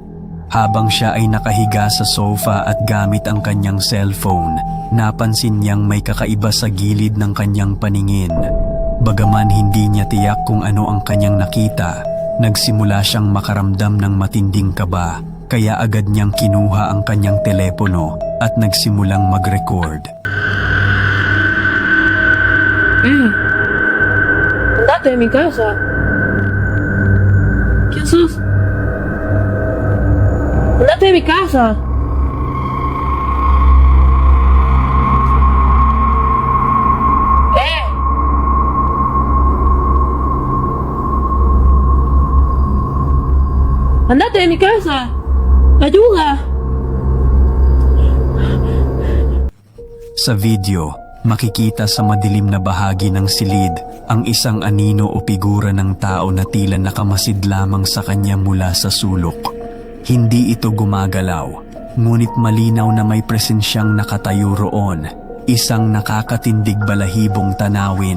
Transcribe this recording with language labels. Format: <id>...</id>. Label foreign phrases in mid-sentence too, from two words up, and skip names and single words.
<tl>Habang siya ay nakahiga sa sofa at gamit ang kanyang cellphone, napansin niyang may kakaiba sa gilid ng kanyang paningin. Bagaman hindi niya tiyak kung ano ang kanyang nakita, nagsimula siyang makaramdam ng matinding kaba, kaya agad niyang kinuha ang kanyang telepono at nagsimulang mag-record.</tl> <es>Andate de mi casa. ¿Quién sos? Andate de mi casa. Andate de mi casa. Ayuda.</es> <tl>Sa video, Makikita sa madilim na bahagi ng silid ang isang anino o figura ng tao na tila nakamasid lamang sa kanya mula sa sulok. Hindi ito gumagalaw, ngunit malinaw na may presensyang nakatayo roon, isang nakakatindig balahibong tanawin.</tl>